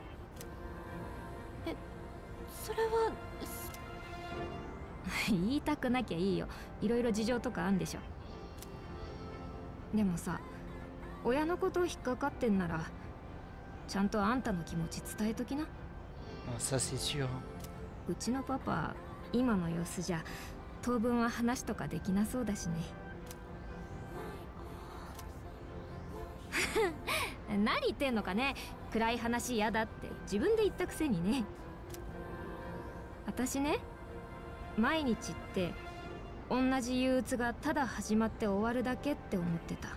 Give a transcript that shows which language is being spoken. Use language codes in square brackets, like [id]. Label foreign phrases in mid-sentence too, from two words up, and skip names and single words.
[ja] それは言いたくなきゃいいよ。いろいろ事情とかあんでしょ。でもさ、親のこと引っかかってんならちゃんとあんたの気持ち伝えときな。 [fr] Ça c'est sûr。 [ja] うちのパパ今の様子じゃ当分は話とかできなそうだしね。何言ってんのかね。暗い話嫌だって自分で言ったくせにね。私ね、毎日って同じ憂鬱がただ始まって終わるだけって思ってた。